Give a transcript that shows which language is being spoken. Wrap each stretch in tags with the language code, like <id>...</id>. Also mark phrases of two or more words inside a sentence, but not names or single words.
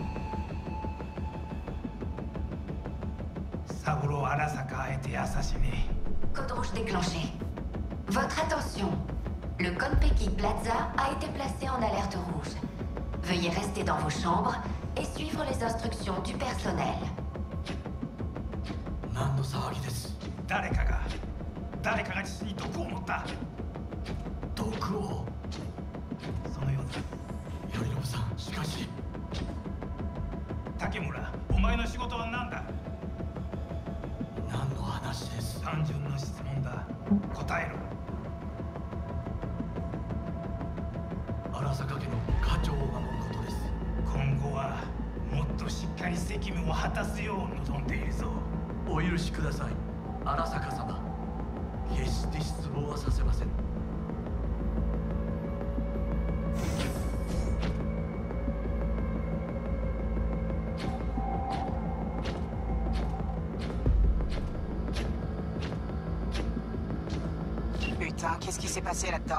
<fr>Saburo Arasaka a été assassiné. Code rouge déclenché. Votre attention. Le Konpeki Plaza a été placé en alerte rouge. Veuillez rester dans vos chambres et suivre les instructions du personnel.</fr> <ja>何の騒ぎです。誰かが父に毒を持った。毒を。そのようだ。頼信さん、しかし。竹村、お前の仕事は何だ。何の話です。単純な質問だ。答えろ。荒坂家の課長を守ることです。今後はもっとしっかり責務を果たすよう望んでいるぞ。お許しください、荒坂様。決して失望はさせません。</ja> <fr>Putain, qu'est-ce qui s'est passé là-dedans?</fr>